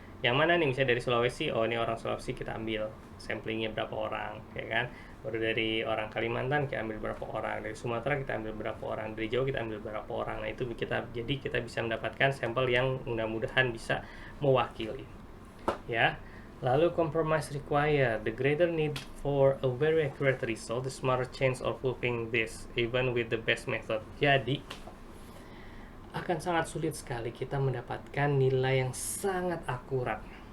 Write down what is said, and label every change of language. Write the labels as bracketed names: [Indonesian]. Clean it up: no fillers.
[Indonesian] Yang mana nih, misalnya dari Sulawesi, oh ini orang Sulawesi, kita ambil samplingnya berapa orang ya kan. Baru dari orang Kalimantan kita ambil berapa orang, dari Sumatera kita ambil berapa orang, dari Jawa kita ambil berapa orang. Nah, itu kita bisa mendapatkan sampel yang mudah-mudahan bisa mewakili ya. [English] Lalu compromise required. The greater need for a very accurate result, the smaller chance of fulfilling this, even with the best method. [Indonesian] Jadi, akan sangat sulit sekali kita mendapatkan nilai yang sangat akurat.